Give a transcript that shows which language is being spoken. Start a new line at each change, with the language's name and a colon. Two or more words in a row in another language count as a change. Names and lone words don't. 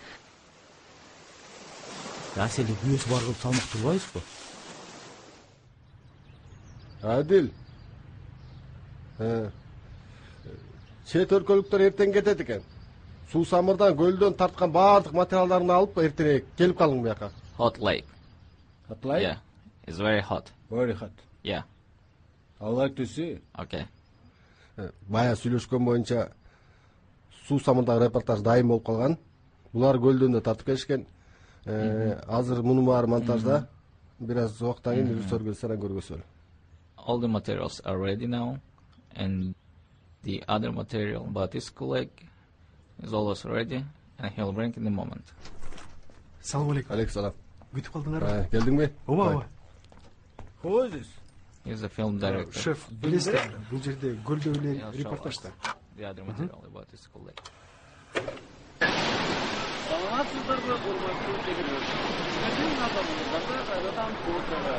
Kyrgyz: Аселди күнөөсү бар кылып салмак турбайбызбы? Адил. Чет өлкөлүктөр эртең кетет экен. Суу самырдан көлдөн тарткан баардык материалдарын алып эртерээк келип калың буяка.
English: Hot lake. Hot lake? Yeah, it's very hot. Very hot. Yeah. I like to see. Okay.
Kyrgyz: Бая сүйлөшкөн боюнча суу самырдагы репортаж дайым болуп калган. Булар көлдөн да тартып келишкен. Азыр муну баары монтажда. Бир аз убакыттан кийин режиссер келсе анан көргөсүз.
English: All the materials are ready now, and the other material about this colleague is always ready, and he'll bring in the moment.
Kyrgyz: Салам алейкум. Алейкум салам. Күтүп калдыңарбы? Келдиңби? Ооба.
English: Who is this? He's a film director.
Kyrgyz: Шеф, билесиз, бул жерде көлдө эле репортаж да.
English: The other material about this colleague.
Kyrgyz: Саламатсыздарбы, урматтуу тегерман. Сиздердин назарыңыздарда кайрадан фото.